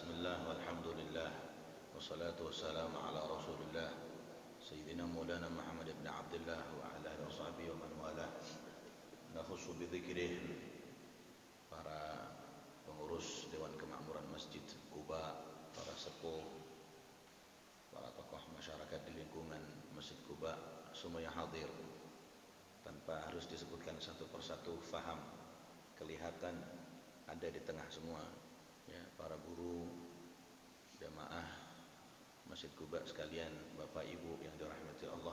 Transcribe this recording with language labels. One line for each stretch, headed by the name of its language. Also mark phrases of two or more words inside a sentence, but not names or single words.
Arabic: بسم الله والحمد لله والصلاة والسلام على رسول الله سيدنا مولانا محمد بن عبد الله وعلى آله وصحبه ومن والاه. نخص بذكره
Indonesian: para pengurus Dewan Kemakmuran Masjid Kuba, para sepuh, para tokoh masyarakat di lingkungan Masjid Kuba, semua yang hadir. Tanpa harus disebutkan satu persatu, faham, kelihatan ada di tengah semua. Ya, para guru, jamaah Masjid Kuba sekalian, Bapak Ibu yang dirahmati Allah.